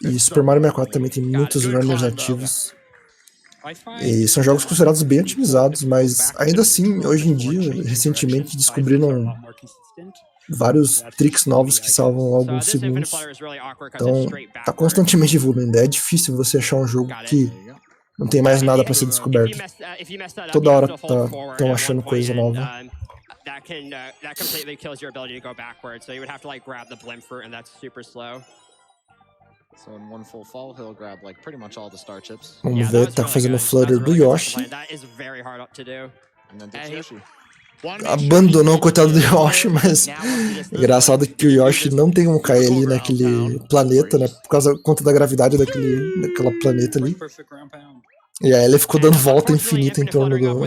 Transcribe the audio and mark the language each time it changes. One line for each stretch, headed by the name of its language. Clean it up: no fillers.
Portuguese: E Super Mario 64 também tem muitos runners ativos. E são jogos considerados bem otimizados, mas ainda assim, hoje em dia, recentemente descobriram vários tricks novos que salvam alguns segundos. Então, tá constantemente evoluindo. É difícil você achar um jogo que não tem mais nada pra ser descoberto. Toda hora estão achando coisa nova.
English: That completely kills your ability to go backwards. So you would have to like grab the blimp fruit, and that's super slow. So in one full fall, he'll grab like pretty much all the star chips.
Portuguese: Vamos ver, tá fazendo o flutter do Yoshi.
English: That is very hard to do. And then ditch Yoshi.
Portuguese: Abandonou o coitado do Yoshi, mas engraçado que o Yoshi não tem como cair ali naquele planeta, né? Por conta da gravidade daquela planeta ali. E aí ele ficou dando volta infinita em torno do...